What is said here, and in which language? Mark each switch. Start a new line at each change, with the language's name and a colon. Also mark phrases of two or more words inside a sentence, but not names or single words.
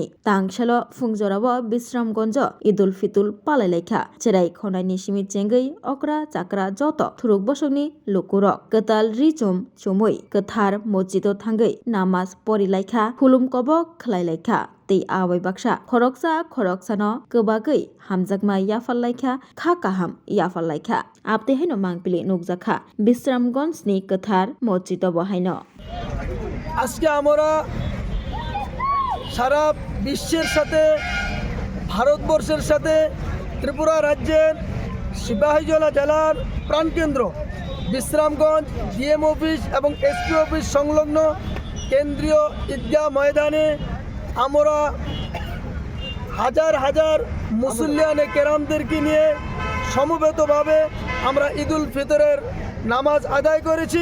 Kok Borok: Tangsalo fungjorabo Bisramgonjo Idul Fitr palailaikhা cherai khonai nishimi chengai okra chakra joto thuruk bosongni lukurok katal richum chumui kathar mosjido thangai namaz porilaikha khulum kobok khlailaikha tei abai baksa khoroksano kwbagui hamjakma yafallaikha kha kaham yafallaikha apte haino mangpili nukjakha Bisramgonjni kathar mosjido bo haino
Bangla: আজকে আমরা সারা বিশ্বের সাথে ভারতবর্ষের সাথে ত্রিপুরা রাজ্যের সিপাহীজলা জেলার প্রাণকেন্দ্র বিশ্রামগঞ্জ ডিএম অফিস এবং এসপি অফিস সংলগ্ন কেন্দ্রীয় ঈদগাহ ময়দানে আমরা হাজার হাজার মুসল্লিয়ানে কেরামদেরকে নিয়ে সমবেতভাবে আমরা ঈদুল ফিতরের নামাজ আদায় করেছি।